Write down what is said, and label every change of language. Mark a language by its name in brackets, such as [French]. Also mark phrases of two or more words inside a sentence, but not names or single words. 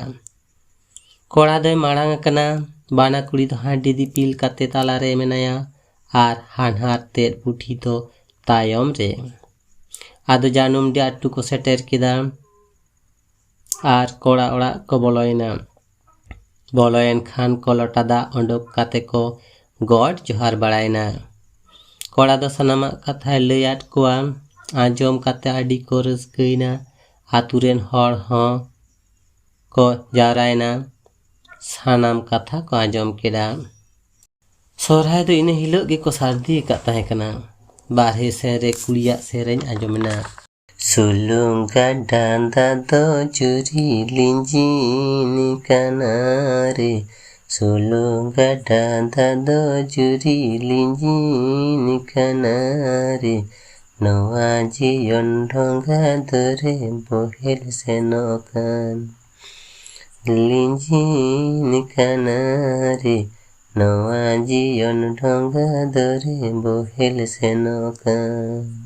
[Santali] कोड़ा दोय माड़ांग कना बाना कुड़ी दो हांडी दिपिल काते तालारे मेनाया आर हानहार तेद बुढ़ी दो तायम रे। आदो जानुम डे आटू को सेटेर केदा आर कोड़ा ओड़ाक को बोलोयना। बोलोयन खान को लोटा दा ओंडोक काते को गॉड जोहार बाड़ायना। कोड़ा दो सनामा कथाय लैयाद कोआ आंजोम काते आडी को रस्कैना। आतुरेन हर हों को जावरायना सानाम कथा को आंजोम केदा। सोहराय दो इने हिलोग गेको सारदी कात ताहे कना। बारहे सेन रे कुड़िया सेरेñ आंजोमेना। सुलुंग गाडा दादो जुरी लिंजिन काना रे सुलुंग गाडा दादो जुरी लिंजिन काना रे नोआ जियन ढोंगा दरे बोहेल सेनोकान लिंजिन काना रे नोआ जियन ढोंगा दरे बोहेल सेनोकान।